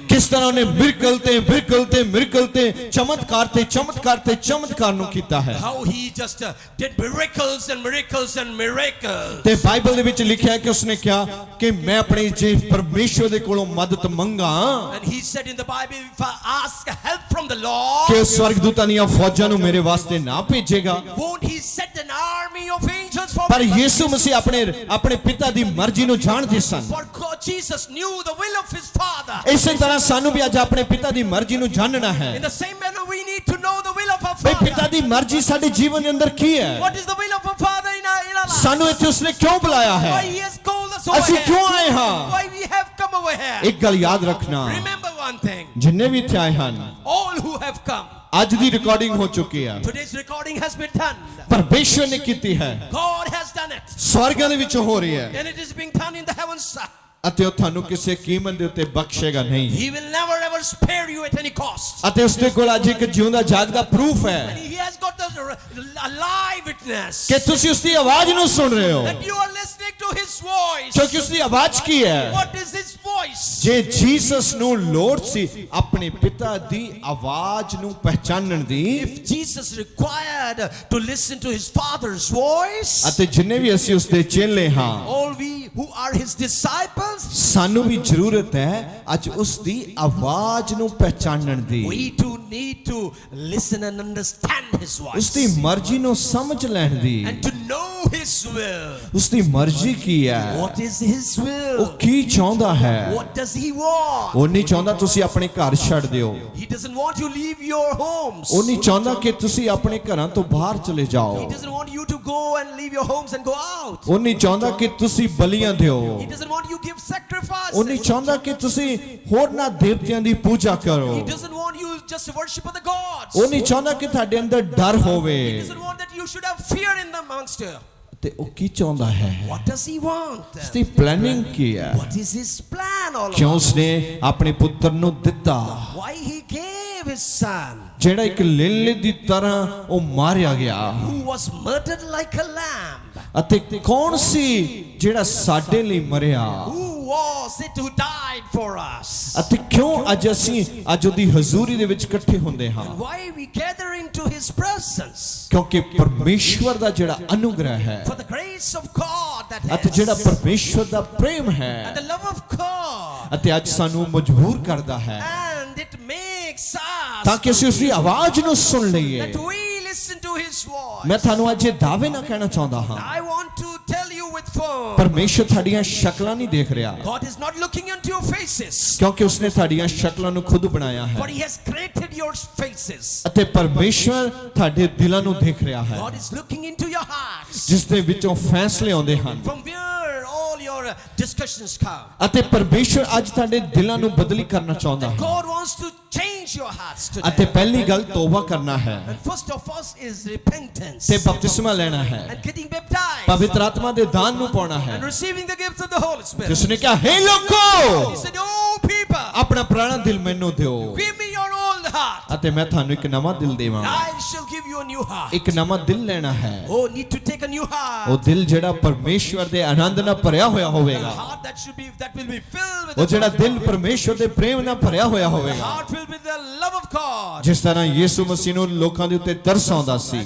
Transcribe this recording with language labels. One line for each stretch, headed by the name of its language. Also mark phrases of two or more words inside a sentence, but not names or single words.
Punjabi: ਕਿਸ ਤਰ੍ਹਾਂ ਉਹਨੇ ਮਿਰਕਲ ਤੇ ਚਮਤਕਾਰ ਨੂੰ ਕੀਤਾ ਹੈ।
English: How he just did miracles and miracles and miracles.
Punjabi: ਤੇ ਬਾਈਬਲ ਦੇ ਵਿੱਚ ਲਿਖਿਆ ਹੈ ਕਿ ਉਸਨੇ ਕਿਹਾ ਕਿ ਮੈਂ ਆਪਣੇ ਜੇ ਪਰਮੇਸ਼ਵਰ ਦੇ ਕੋਲੋਂ ਮਦਦ ਮੰਗਾ
English: And he said in the Bible, if I ask help from the Lord,
Punjabi: ਕਿ ਸਵਰਗਦੂਤਾਂ ਦੀਆਂ ਫੌਜਾਂ ਨੂੰ ਮੇਰੇ ਵਾਸਤੇ ਨਾ ਭੇਜੇਗਾ।
English: won't he set an army of angels for
Punjabi: ਪਰ
English: me?
Punjabi: ਯਿਸੂ ਮਸੀਹ ਆਪਣੇ ਪਿਤਾ ਦੀ ਮਰਜ਼ੀ ਨੂੰ ਜਾਣਦੇ ਸਨ।
English: For God, Jesus knew the will of his Father.
Punjabi: ਇਸੇ ਤਰ੍ਹਾਂ ਸਾਨੂੰ ਵੀ ਅੱਜ ਆਪਣੇ ਪਿਤਾ ਦੀ ਮਰਜ਼ੀ ਨੂੰ ਜਾਣਨਾ ਹੈ।
English: In the same manner, we need to know the will of our
Punjabi: ਬਈ ਪਿਤਾ
English: Father.
Punjabi: ਦੀ ਮਰਜ਼ੀ ਸਾਡੇ ਜੀਵਨ ਦੇ ਅੰਦਰ ਕੀ ਹੈ,
English: What is the will of our Father in our lives?
Punjabi: ਸਾਨੂੰ ਇੱਥੇ ਉਸਨੇ ਕਿਉਂ ਬੁਲਾਇਆ
English: Why
Punjabi: ਹੈ,
English: he has called us over
Punjabi: ਅਸੀਂ
English: here?
Punjabi: ਕਿਉਂ ਆਏ ਹਾਂ।
English: Why we have come over here?
Punjabi: ਇੱਕ ਗੱਲ ਯਾਦ ਰੱਖਣਾ,
English: Remember one thing.
Punjabi: ਜਿੰਨੇ ਵੀ ਇੱਥੇ ਆਏ ਹਨ
English: All who have come,
Punjabi: ਅੱਜ ਦੀ ਰਿਕਾਰਡਿੰਗ ਹੋ ਚੁੱਕੀ ਹੈ,
English: today's recording has been done.
Punjabi: ਪਰਮੇਸ਼ਵਰ ਨੇ ਕੀਤੀ ਹੈ,
English: God has done it.
Punjabi: ਸਵਰਗਾਂ ਦੇ ਵਿੱਚ ਹੋ ਰਹੀ ਹੈ
English: And it is being done in the heavens.
Punjabi: ਅਤੇ ਉਹ ਤੁਹਾਨੂੰ ਕਿਸੇ ਕੀਮਤ ਦੇ ਉੱਤੇ ਬਖਸ਼ੇਗਾ ਨਹੀਂ।
English: He will never ever spare you at any cost.
Punjabi: ਅਤੇ ਉਸਦੇ ਕੋਲ ਅੱਜ ਇੱਕ ਜਿਉਂਦਾ ਜਾਗਦਾ ਪ੍ਰੂਫ
English: And
Punjabi: ਹੈ
English: he has got a live witness
Punjabi: ਕਿ ਤੁਸੀਂ ਉਸਦੀ ਆਵਾਜ਼ ਨੂੰ ਸੁਣ ਰਹੇ ਹੋ,
English: that you are listening to his voice.
Punjabi: ਕਿਉਂਕਿ ਉਸਦੀ ਆਵਾਜ਼ ਕੀ ਹੈ।
English: What is his voice?
Punjabi: ਜੇ ਜੀਸਸ ਨੂੰ ਲੋੜ ਸੀ ਆਪਣੇ ਪਿਤਾ ਦੀ ਆਵਾਜ਼ ਨੂੰ ਪਹਿਚਾਨਣ ਦੀ,
English: If Jesus required to listen to his Father's voice,
Punjabi: ਅਤੇ ਜਿੰਨੇ ਵੀ ਅਸੀਂ ਉਸਦੇ ਚੇਲੇ ਹਾਂ,
English: all we who are his disciples,
Punjabi: ਸਾਨੂੰ ਵੀ ਜ਼ਰੂਰਤ ਹੈ ਅੱਜ ਉਸਦੀ ਆਵਾਜ਼ ਨੂੰ ਪਹਿਚਾਨਣ ਦੀ,
English: we too need to listen and understand his voice.
Punjabi: ਉਸਦੀ ਮਰਜ਼ੀ ਨੂੰ ਸਮਝ ਲੈਣ ਦੀ।
English: And to know his will.
Punjabi: ਉਸਦੀ ਮਰਜ਼ੀ ਕੀ ਹੈ,
English: What is his will?
Punjabi: ਉਹ ਕੀ ਚਾਹੁੰਦਾ ਹੈ।
English: What does he want?
Punjabi: ਉਹ ਨਹੀਂ ਚਾਹੁੰਦਾ ਤੁਸੀਂ ਆਪਣੇ ਘਰ ਛੱਡ ਦਿਓ,
English: He doesn't want you to leave your homes.
Punjabi: ਉਹ ਨਹੀਂ ਚਾਹੁੰਦਾ ਕਿ ਤੁਸੀਂ ਆਪਣੇ ਘਰਾਂ ਤੋਂ ਬਾਹਰ ਚਲੇ
English: He
Punjabi: ਜਾਓ,
English: doesn't want you to go and leave your homes and go out.
Punjabi: ਉਹ ਨਹੀਂ ਚਾਹੁੰਦਾ ਕਿ ਤੁਸੀਂ ਬਲੀਆਂ ਦਿਓ,
English: He doesn't want you to give sacrifices.
Punjabi: ਉਹ ਨਹੀਂ ਚਾਹੁੰਦਾ ਕਿ ਤੁਸੀਂ ਹੋਰਨਾਂ ਦੇਵਤਿਆਂ ਦੀ ਪੂਜਾ ਕਰੋ,
English: He doesn't want you just to worship other gods.
Punjabi: ਉਹ ਨਹੀਂ ਚਾਹੁੰਦਾ ਕਿ ਤੁਹਾਡੇ ਅੰਦਰ ਡਰ ਹੋਵੇ।
English: He doesn't want that you should have fear in them amongst you.
Punjabi: ਤੇ ਉਹ ਕੀ ਚਾਹੁੰਦਾ ਹੈ,
English: What does he want?
Punjabi: ਉਸਦੀ ਪਲੈਨਿੰਗ ਕੀ ਹੈ,
English: What is his plan all
Punjabi: ਕਿਉਂ
English: about?
Punjabi: ਉਸਨੇ ਆਪਣੇ ਪੁੱਤਰ ਨੂੰ ਦਿੱਤਾ
English: Why he gave his son,
Punjabi: ਜਿਹੜਾ ਇੱਕ ਲੇਲੇ ਦੀ ਤਰ੍ਹਾਂ ਉਹ ਮਾਰਿਆ ਗਿਆ।
English: who was murdered like a lamb?
Punjabi: ਅਤੇ ਕੌਣ ਸੀ ਜਿਹੜਾ ਸਾਡੇ ਲਈ ਮਰਿਆ,
English: Who was it who died for us?
Punjabi: ਅਤੇ ਕਿਉਂ ਅੱਜ ਅਸੀਂ ਅੱਜ ਉਹਦੀ ਹਜ਼ੂਰੀ ਦੇ ਵਿੱਚ ਇਕੱਠੇ ਹੁੰਦੇ ਹਾਂ।
English: And why we gather into his presence?
Punjabi: ਕਿਉਂਕਿ ਪਰਮੇਸ਼ਵਰ ਦਾ ਜਿਹੜਾ ਅਨੁਗ੍ਰਹ ਹੈ
English: For the grace of God that
Punjabi: ਅਤੇ ਜਿਹੜਾ
English: has,
Punjabi: ਪਰਮੇਸ਼ਵਰ ਦਾ ਪ੍ਰੇਮ
English: and
Punjabi: ਹੈ,
English: the love of God,
Punjabi: ਅਤੇ ਅੱਜ ਸਾਨੂੰ ਮਜਬੂਰ ਕਰਦਾ ਹੈ
English: and it makes us
Punjabi: ਤਾਂ ਕਿ ਅਸੀਂ ਉਸਦੀ ਆਵਾਜ਼ ਨੂੰ ਸੁਣ ਲਈਏ।
English: that we listen to his voice.
Punjabi: ਮੈਂ ਤੁਹਾਨੂੰ ਅੱਜ ਇਹ ਦਾਅਵੇ ਨਾਲ ਕਹਿਣਾ ਚਾਹੁੰਦਾ ਹਾਂ
English: I want to tell you with firm form.
Punjabi: ਪਰਮੇਸ਼ਰ ਤੁਹਾਡੀਆਂ ਸ਼ਕਲਾਂ ਨਹੀਂ ਦੇਖ ਰਿਹਾ,
English: God is not looking into your faces,
Punjabi: ਕਿਉਂਕਿ ਉਸਨੇ ਤੁਹਾਡੀਆਂ ਸ਼ਕਲਾਂ ਨੂੰ ਖੁਦ ਬਣਾਇਆ ਹੈ।
English: but He has created your faces.
Punjabi: ਅਤੇ ਪਰਮੇਸ਼ਰ ਤੁਹਾਡੇ ਦਿਲਾਂ ਨੂੰ ਦੇਖ ਰਿਹਾ ਹੈ,
English: God is looking into your hearts,
Punjabi: ਜਿਸ ਦੇ ਵਿੱਚੋਂ ਫੈਸਲੇ ਆਉਂਦੇ ਹਨ।
English: from where all your discussions come.
Punjabi: ਅਤੇ ਪਰਮੇਸ਼ਰ ਅੱਜ ਤੁਹਾਡੇ ਦਿਲਾਂ ਨੂੰ ਬਦਲੀ ਕਰਨਾ ਚਾਹੁੰਦਾ ਹੈ।
English: God wants to change your hearts
Punjabi: ਅਤੇ
English: today.
Punjabi: ਪਹਿਲੀ ਗੱਲ ਤੋਬਾ ਕਰਨਾ ਹੈ
English: And first of all is repentance
Punjabi: ਤੇ ਬਪਤਿਸਮਾ ਲੈਣਾ ਹੈ,
English: and getting baptized
Punjabi: ਪਵਿੱਤਰ ਆਤਮਾ ਦੇ ਦਾਨ ਨੂੰ ਪਾਉਣਾ ਹੈ।
English: and receiving the gifts of the Holy Spirit.
Punjabi: ਜਿਸ ਨੇ ਕਿਹਾ, ਹੇ ਲੋਕੋ,
English: He said, "Oh people,
Punjabi: ਆਪਣਾ ਪੁਰਾਣਾ ਦਿਲ ਮੈਨੂੰ ਦਿਓ
English: give me your old heart.
Punjabi: ਅਤੇ ਮੈਂ ਤੁਹਾਨੂੰ ਇੱਕ ਨਵਾਂ ਦਿਲ ਦੇਵਾਂਗਾ।
English: I shall give you a new heart."
Punjabi: ਇੱਕ ਨਵਾਂ ਦਿਲ ਲੈਣਾ ਹੈ,
English: Oh, need to take a new heart.
Punjabi: ਉਹ ਦਿਲ ਜਿਹੜਾ ਪਰਮੇਸ਼ਵਰ ਦੇ ਆਨੰਦ ਨਾਲ ਭਰਿਆ ਹੋਇਆ
English: A
Punjabi: ਹੋਵੇਗਾ,
English: heart that will be filled with
Punjabi: ਉਹ
English: the
Punjabi: ਜਿਹੜਾ
English: love of
Punjabi: ਦਿਲ
English: God.
Punjabi: ਪਰਮੇਸ਼ਵਰ ਦੇ ਪ੍ਰੇਮ ਨਾਲ ਭਰਿਆ ਹੋਇਆ
English: A
Punjabi: ਹੋਵੇਗਾ।
English: heart filled with the love of God.
Punjabi: ਜਿਸ ਤਰ੍ਹਾਂ ਯਿਸੂ ਮਸੀਹ ਨੂੰ ਲੋਕਾਂ ਦੇ ਉੱਤੇ ਤਰਸ ਆਉਂਦਾ ਸੀ,